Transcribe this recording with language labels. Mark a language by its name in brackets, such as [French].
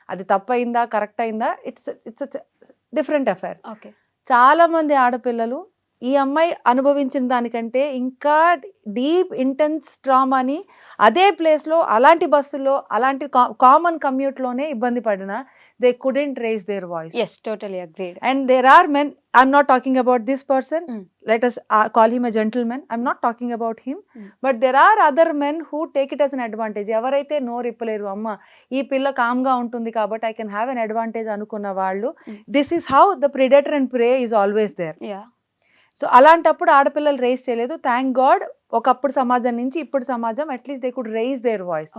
[Telugu] అది తప్పయిందా కరెక్ట్ అయిందా [English] It's different affair. [Telugu] Okay. చాలా మంది ఆడపిల్లలు ఈ అమ్మాయి అనుభవించిన దానికంటే ఇంకా డీప్ ఇంటెన్స్ ట్రామాని అదే ప్లేస్లో అలాంటి బస్సుల్లో అలాంటి కామన్ కమ్యూట్లోనే ఇబ్బంది పడినా [English] They couldn't raise their voice. Yes, totally agreed. And there are men, I'm not talking about this person, Mm. let us call him a gentleman, I'm not talking about him, but there are other men who take it as an advantage. [Telugu] ఎవరైతే నోరు ఇప్పలేరు, అమ్మ ఈ పిల్ల కామ్గా ఉంటుంది కాబట్టి [English] I can have an advantage [Telugu] అనుకున్న వాళ్ళు, [English] This is how the predator and prey is always there. Yeah. [Telugu] So అలాంటప్పుడు ఆడపిల్లలు రేస్ చేయలేదు. థ్యాంక్ గాడ్ ఒకప్పుడు సమాజం నుంచి ఇప్పుడు సమాజం at least [English] They could raise their voice.